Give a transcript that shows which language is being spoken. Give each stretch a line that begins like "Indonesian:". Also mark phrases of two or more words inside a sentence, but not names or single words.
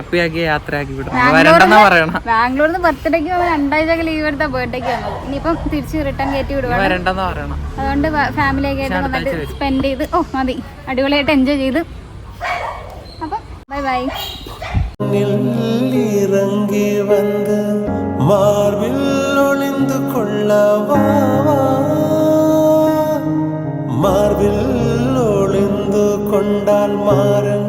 Malayalam: ബാംഗ്ലൂരിൽ നിന്ന് ബർത്ത്ഡേക്ക് 2 ആഴ്ച ലീവ് എടുത്ത ബർത്ത്ഡേക്ക് വന്നത്. ഇനിയിപ്പം തിരിച്ച് റിട്ടേൺ കയറ്റി വിടുവാണ്. അതുകൊണ്ട് ഫാമിലിയൊക്കെ ആയിട്ട് നന്നായിട്ട് സ്പെൻഡ് ചെയ്ത് മതി അടിപൊളിയായിട്ട് എൻജോയ് ചെയ്ത്. അപ്പം
English: bye bye.
Tamil: இறங்கி வந்து மார்பில் ஒளிந்து கொள்ளவா, மார்பில் ஒளிந்து கொண்டால் மாற